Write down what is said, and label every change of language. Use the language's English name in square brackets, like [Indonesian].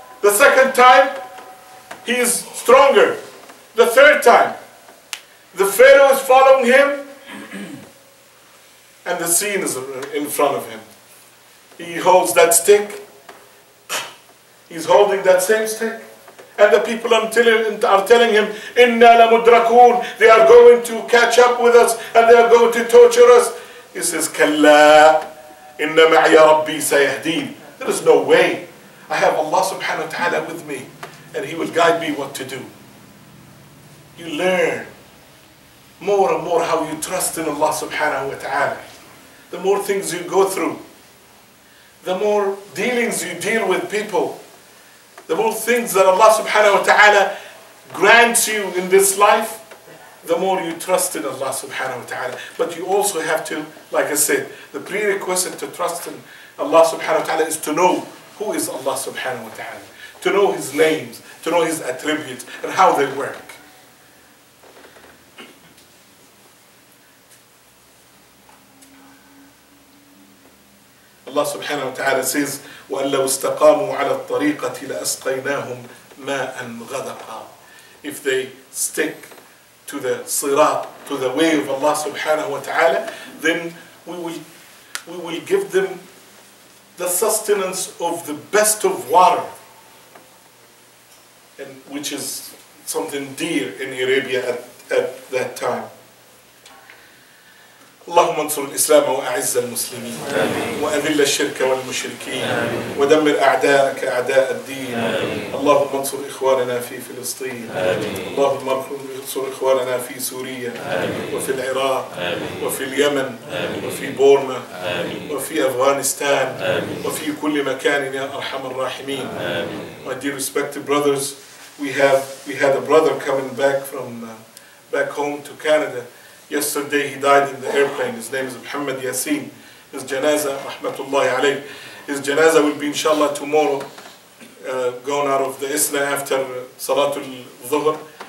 [English] The second time, he is stronger. The third time, the Pharaoh is following him, and the scene is in front of him. He holds that stick. He's holding that same stick. And the people are telling him, [Arabic] إِنَّا لَمُدْرَكُونَ. [English] They are going to catch up with us, and they are going to torture us. He says, [Arabic] كَلَّا إِنَّ مَعْيَ رَبِّي سَيَهْدِينَ. [English] There is no way. I have Allah subhanahu wa ta'ala with me, and He will guide me what to do. You learn more and more how you trust in Allah subhanahu wa ta'ala. The more things you go through, the more dealings you deal with people, the more things that Allah subhanahu wa ta'ala grants you in this life, the more you trust in Allah subhanahu wa ta'ala. But you also have to, like I said, the prerequisite to trust in Allah subhanahu wa ta'ala is to know who is Allah subhanahu wa ta'ala, to know His names, to know His attributes, and how they work. Allah subhanahu wa ta'ala says, [Arabic] وَأَنْ لَوْ اسْتَقَامُوا عَلَى الطَّرِيقَةِ لَأَسْقَيْنَاهُمْ مَاءً غَدَقًا. [English] If they stick to the sirat, to the way of Allah subhanahu wa ta'ala, then we will give them the sustenance of the best of water, and which is something dear in Arabia at that time. [Arabic] اللهم انصر الإسلام وأعز المسلمين وأذل الشرك والمشركين ودمر أعداءك أعداء الدين. اللهم انصر إخواننا في فلسطين. اللهم انصر إخواننا في سوريا وفي العراق وفي اليمن وفي بورما وفي أفغانستان وفي كل مكان يا أرحم الراحمين. [English] My dear respected brothers, we had a brother coming back from back home to Canada. Yesterday he died in the airplane. His name is Muhammad Yassin. His janazah, rahmatullahi alayh. His janazah will be inshallah tomorrow, going out of the Isna after Salatul Dhuhr.